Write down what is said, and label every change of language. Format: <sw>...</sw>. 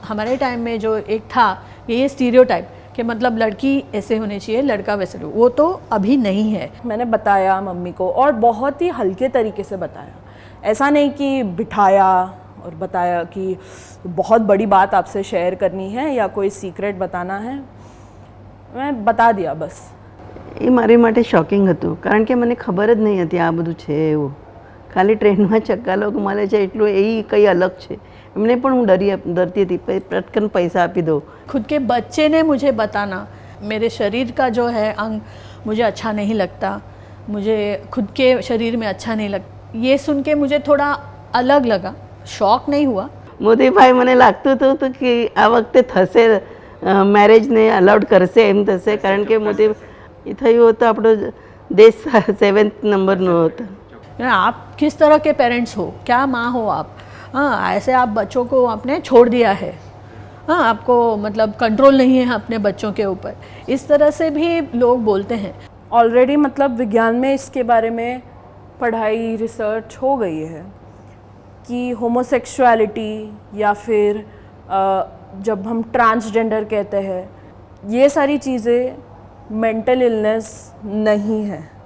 <hi>हमारे टाइम में जो एक था ये स्टीरियोटाइप कि मतलब लड़की ऐसे होनी चाहिए, लड़का वैसे, वो तो अभी नहीं है। मैंने बताया मम्मी को, और बहुत ही हल्के तरीके से बताया, ऐसा नहीं कि बिठाया और बताया कि बहुत बड़ी बात आपसे शेयर करनी है या कोई सीक्रेट बताना है, मैं बता दिया बस।</hi> <gu>એ મારી માટે શોકિંગ હતું, કારણ કે મને ખબર જ નહીં હતી આ બધું છે એવું. ખાલી ટ્રેનમાં ચક્કાલોક મળે છે એટલું, એ કંઈ અલગ છે. એમને પણ હું ડરતી હતી, પટકન પૈસા આપી દઉં.</gu> <hi>खुद के बच्चे ने मुझे बताना मेरे शरीर का जो है अंग मुझे अच्छा नहीं लगता, मुझे खुद के शरीर में अच्छा नहीं लगता, ये सुन के मुझे थोड़ा अलग लगा, शॉक नहीं हुआ।</hi> <gu>મોદીભાઈ મને લાગતું હતું કે આ વખતે થશે, મેરેજને અલાઉડ કરશે એમ થશે, કારણ કે મોદી એ થયું હતું આપણો દેશ 7th નંબરનો હતો.</gu> <hi>आप किस तरह के पेरेंट्स हो, क्या माँ हो आप? हाँ, ऐसे आप बच्चों को आपने छोड़ दिया है, हाँ, आपको मतलब कंट्रोल नहीं है अपने बच्चों के ऊपर, इस तरह से भी लोग बोलते हैं। ऑलरेडी मतलब विज्ञान में इसके बारे में पढ़ाई रिसर्च हो गई है कि होमोसेक्सुअलिटी या फिर जब हम ट्रांसजेंडर कहते हैं, ये सारी चीज़ें मेंटल इलनेस नहीं है।</hi>